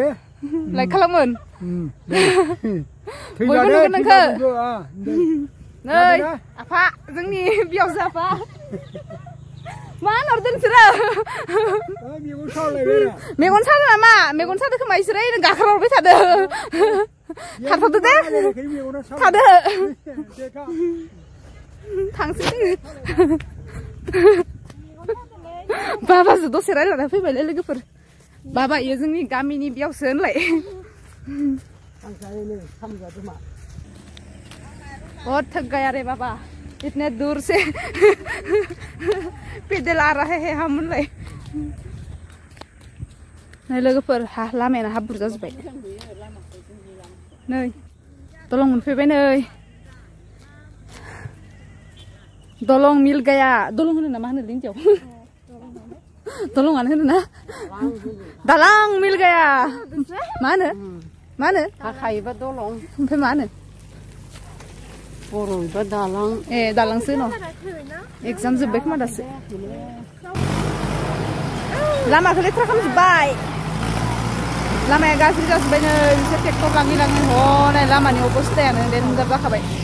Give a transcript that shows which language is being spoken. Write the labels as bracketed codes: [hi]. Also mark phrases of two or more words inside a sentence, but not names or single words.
[brx] लाइक खालामोन बयबो नुगोन नोंखौ नै आफा जोंनि बिहावजो आफा मा हरदों नोंसोरो मेगन सादों नामा मेगन सादों खोमा इसोरो गाखोहरबाय थादों थाथ'दो दे थादो थांसै बाबाजों दसे रायलायना फैबायलै लोगोफोर बाबा इयो जोंनि गामिनि बेयावसो होनलाय [hi] बहुत थक गया रे बाबा इतने दूर से पैदल आ रहे हैं हम [brx] उनलाय नै लोगोफोर लामायानो हाब्रु जाजोब्बाय नै दलं मोनफैबाय नै दलं [hi] मिल गया [brx] दलं होनो ना मा होनो लिंजियाव दलंआनो होनो ना दालां [hi] मिल गया [brx] मा होनो हाखायोबा दलं ओमफ्राय मा होनो बर'बा दालां ए दालांसो न' एगजाम जोब्बाय खोमा दासो लामाखौ लेथ्रा खालामजोब्बाय लामाया गाज्रि जाजोब्बाय नै बिसोर ट्रेक्टर लाङै लाङै हनै लामानि अबस्थायानो देनजार जाखाबाय